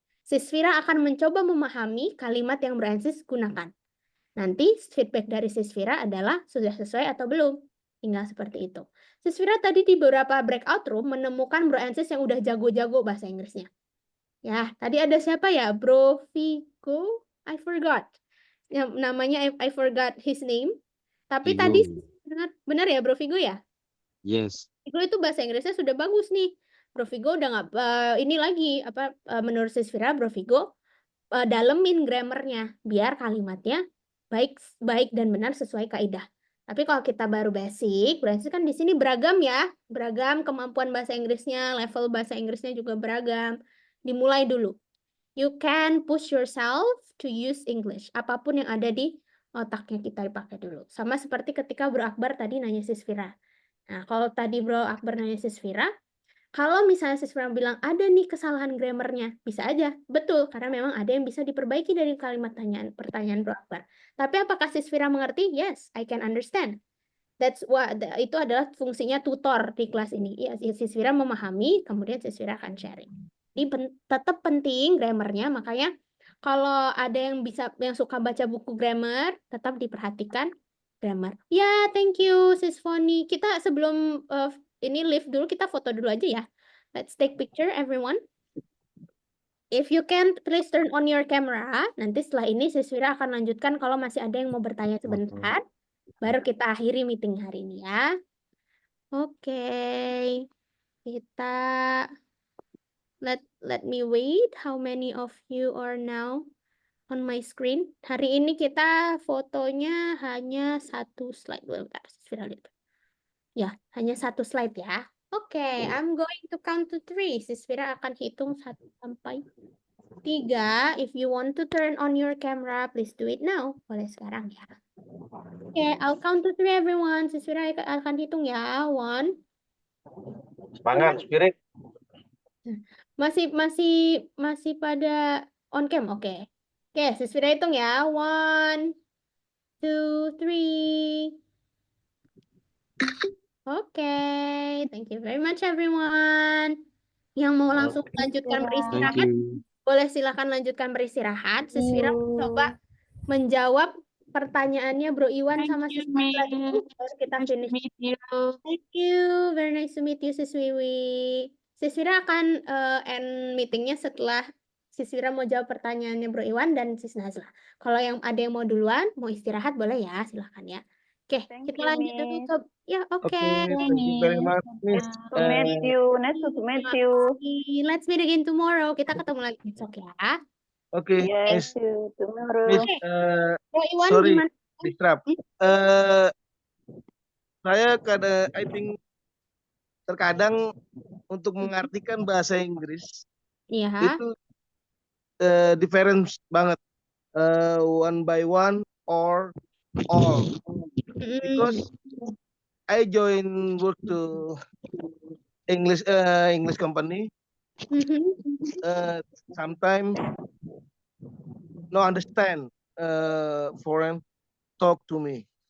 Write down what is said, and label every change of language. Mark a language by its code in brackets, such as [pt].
[id] Sis Vira akan mencoba memahami kalimat yang Bro and Sis gunakan. Nanti feedback dari Sis Vira adalah sudah sesuai atau belum. Tinggal seperti itu. Sis Vira tadi di beberapa breakout room menemukan Bro and Sis yang udah jago-jago bahasa Inggrisnya. Ya, tadi ada siapa ya? Bro Vigo? [en] I forgot. [id] yang namanya [en] I forgot his name. [id] Tapi tadi Vigo. benar ya Bro Vigo ya? [en] Yes. [id] Vigo itu bahasa Inggrisnya sudah bagus nih. Bro Vigo udah nggak ini lagi menurut Sisvira Bro Vigo dalemin grammarnya biar kalimatnya baik dan benar sesuai kaidah. Tapi kalau kita baru basic, berarti kan di sini beragam ya, beragam kemampuan bahasa Inggrisnya, level bahasa Inggrisnya juga beragam. Dimulai dulu. [en] You can push yourself to use English. [id] Apapun yang ada di otaknya kita dipakai dulu. Sama seperti ketika Bro Akbar tadi nanya Sisvira. Nah, kalau tadi Bro Akbar nanya Sisvira, kalau misalnya Sisvira bilang ada nih kesalahan grammarnya, bisa aja. Betul, karena memang ada yang bisa diperbaiki dari kalimat pertanyaan Bro Akbar. Tapi apakah Sisvira mengerti? [en] Yes, I can understand. [id] Itu adalah fungsinya tutor di kelas ini. Ya, Sisvira memahami, kemudian Sisvira akan sharing. Jadi tetap penting grammarnya, makanya kalau ada yang suka baca buku grammar, tetap diperhatikan grammar. Ya, [en] thank you [id] Sis Foni. Kita sebelum ini leave dulu, kita foto dulu aja ya. [en] Let's take picture everyone. If you can, please turn on your camera. [id] Nanti setelah ini Sisvira akan lanjutkan kalau masih ada yang mau bertanya sebentar. Baru kita akhiri meeting hari ini ya. Oke. Kita [en] let me wait. How many of you are now on my screen? [id] Hari ini kita fotonya hanya satu slide. Bentar, Sisvira lihat. Ya, hanya satu slide ya. Oke, [en] I'm going to count to 3. [id] Sisvira akan hitung 1 sampai 3. [en] If you want to turn on your camera, please do it now. [id] Boleh sekarang ya. [en] Oke, I'll count to 3 everyone. [id] Sisvira akan hitung ya. 1. Semangat, Spirit. Masih pada on cam. Oke. Oke, Sisvira hitung ya. 1, 2, 3. [en] Oke, thank you very much everyone. [id] Yang mau langsung lanjutkan beristirahat, boleh silakan lanjutkan beristirahat. Sisvira coba menjawab pertanyaannya Bro Iwan sama Sis Nazla dulu, baru kita finish. [en] Thank you, very nice to meet you Sis Wiwi. [id] Sisvira akan end meetingnya setelah Sisvira mau jawab pertanyaannya Bro Iwan dan Sis Nazla. Kalau ada yang mau duluan, mau istirahat boleh ya, silakan ya. Oke, kita lanjut dulu. Ya, oke. [en] Thank you very much, Miss. Nice to meet you. Let's meet again tomorrow. [id] Kita ketemu lagi besok ya. [en] Oke, Miss. Tomorrow. Miss, Iwan, sorry, [id] gimana? [en] disrupt. [id] Saya [en] I think [id] terkadang untuk mengartikan bahasa Inggris itu difference banget. [en] One by one or all. Because I join work to English company. Sometimes no understand foreign talk to me.